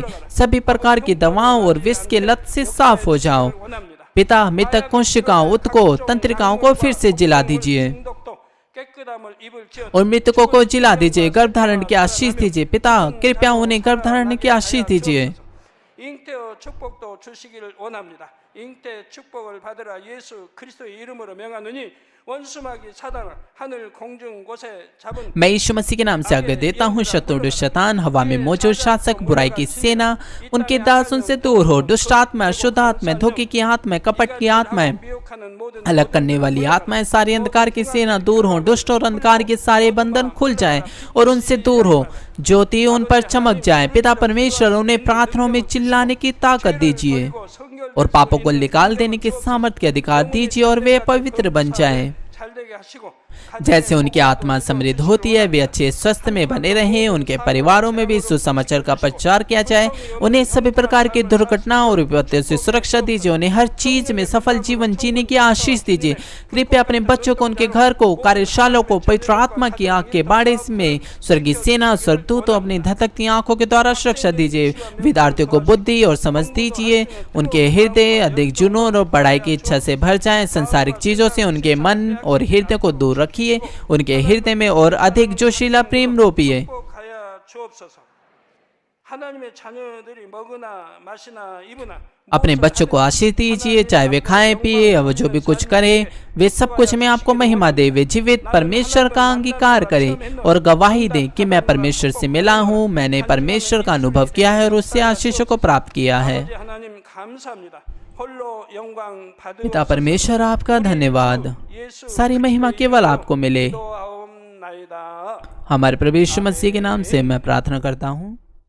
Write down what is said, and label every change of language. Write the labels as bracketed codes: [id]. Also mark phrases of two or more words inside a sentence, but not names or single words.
[hi] सभी प्रकार की दवाओं और विष के लत से साफ हो जाओ। पिता मृतक कोशिकाओं, उत्कों, तंत्रिकाओं को फिर से जिला दीजिए और मृतकों को जिला दीजिए। गर्भधारण की आशीष दीजिए। पिता कृपया उन्हें गर्भधारण की आशीष दीजिए। [ko] 잉태의 축복도 주시기를 원합니다. 잉태 축복을 받으라 예수 그리스도의 이름으로 명하노니 원수마귀 사단을 하늘 공중 곳에 잡은 [hi] मैं यीशु मसीह के नाम से आज्ञा देता हूँ, शत्रु दुष्ट शैतान, हवा में मौजूद शासक, बुराई की सेना, उनके दास उनसे दूर हो। दुष्ट आत्मा, अशुद्ध आत्मा, धोखे की आत्मा, कपट की आत्माएं, अलग करने वाली आत्माएं, सारी अंधकार की सेना दूर हो। दुष्ट और अंधकार के सारे बंधन खुल जाएं और उनसे दूर हो। ज्योति उन पर चमक जाए। पिता परमेश्वर उन्हें प्रार्थनाओं में चिल्लाने की ताकत दीजिए और पापों को निकाल देने के सामर्थ्य के अधिकार दीजिए और वे पवित्र बन जाएं। [ko] 잘되게 되게 하시고 [hi] जैसे उनकी आत्मा समृद्ध होती है, वे अच्छे स्वस्थ में बने रहें, उनके परिवारों में भी सुसमाचार का प्रचार किया जाए, उन्हें सभी प्रकार की दुर्घटनाओं और विपत्तियों से सुरक्षा दीजिए, उन्हें हर चीज में सफल जीवन जीने की आशीष दीजिए। कृपया अपने बच्चों को, उनके घर को, कार्यशालाओं को पवित्र आत्मा की आंख के बाड़े में स्वर्गीय सेना, स्वर्गदूतों अपनी धधकती आंखों के द्वारा सुरक्षा दीजिए। विद्यार्थियों को बुद्धि और समझ दीजिए, उनके हृदय अधिक जुनून और पढ़ाई की इच्छा से भर जाएं। संसारिक चीजों से उनके मन और हृदय को दूर रखिए, उनके हृदय में और अधिक जोशीला प्रेम रोपिए। [ko] 축복하여 주옵소서. 하나님의 자녀들이 먹으나 마시나 입으나 [hi] अपने बच्चों को आशीष दीजिए, चाहे वे खाएं पिए या वो जो भी कुछ करें, वे सब कुछ में आपको महिमा दे। वे जीवित परमेश्वर का अंगीकार करें और गवाही दें कि मैं परमेश्वर से मिला हूँ, मैंने परमेश्वर का अनुभव किया है और उससे आशीषों को प्राप्त किया है। [ko] 아버지 하나님 감사합니다. 홀로 영광 [hi] पिता [ko] 받으옵소서. [hi] परमेश्वर आपका धन्यवाद, [ko] 예수 [hi] सारी महिमा केवल आपको मिले। [ko] 기도하옵나이다. [hi] हमारे प्रभु यीशु मसीह के नाम से मैं प्रार्थना करता हूँ।